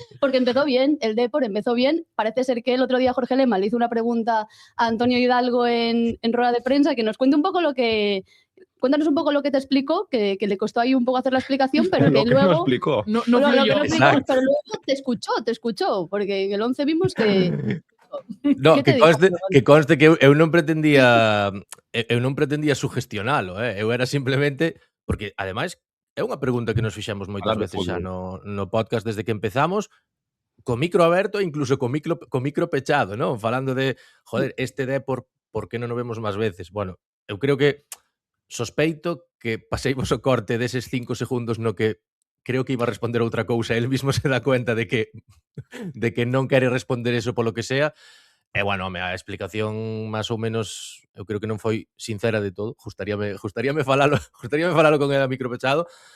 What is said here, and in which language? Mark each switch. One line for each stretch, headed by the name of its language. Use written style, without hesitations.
Spanish: Porque empezó bien, el Depor empezó bien. Parece ser que el otro día Jorge Lema le hizo una pregunta a Antonio Hidalgo en rueda de prensa, que nos cuente un poco lo que... Cuéntanos un poco lo que te explicó, que le costó ahí un poco hacer la explicación, pero que luego... No explicó. No fluyó. Pero luego te escuchó, porque en el 11 vimos que...
Galician: No, que conste que eu non pretendía sugestionalo, Eu era simplemente porque ademais é unha pregunta que nos fixemos moitas veces xa no podcast desde que empezamos, co micro aberto e incluso co micro pechado, non? Falando de, joder, este Depor, por que non o vemos máis veces? Bueno, eu creo que sospeito que paseimos o corte deses 5 segundos no que creo que iba a responder outra cousa,
Spanish: el mismo se dá cuenta
Galician: de que non quere responder eso polo que sea. E, bueno, a explicación máis ou menos, eu creo que non foi sincera de todo. Gustaríame falalo con el a micro pechado.